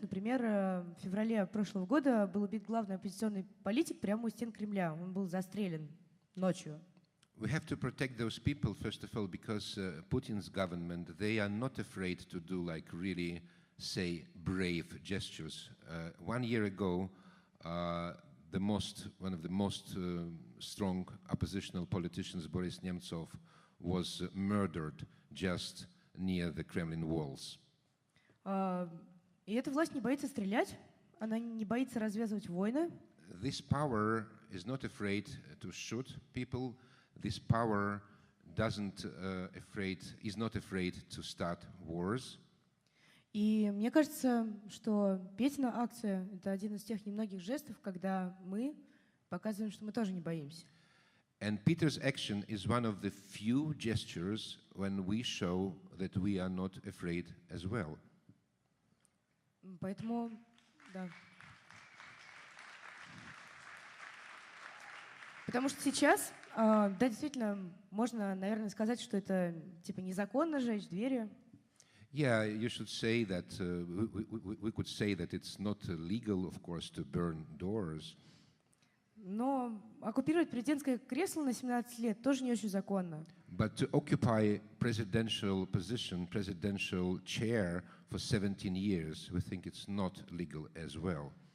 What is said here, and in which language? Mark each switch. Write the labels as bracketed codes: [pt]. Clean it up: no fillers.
[ru] Например, в феврале прошлого года был убит главный оппозиционный политик прямо у стен Кремля. Он был застрелен ночью. [en] We have to protect those people, first of all, because Putin's government, they are not afraid to do like really, say, brave gestures. 1 year ago, one of the most strong oppositional politicians, Boris Nemtsov, was murdered just near the Kremlin walls. [ru] И эта власть не боится стрелять, она не боится развязывать войны. [en] This power is not afraid to shoot people. This power is not afraid to start wars. [ru] И мне кажется, что Петина акция — это один из тех немногих жестов, когда мы показываем, что мы тоже не боимся. [en] And Peter's action is one of the few gestures when we show that we are not afraid as well. [ru] Поэтому, да. Потому что сейчас, да, действительно, можно, наверное, сказать, что это типа незаконно жечь двери. [en] Yeah, you should say that, we could say that it's not legal, of course, to burn doors. [ru] Но оккупировать президентское кресло на 17 лет тоже не очень законно. [en] But to occupy presidential position, presidential chair for 17 years, we think it's not legal as well.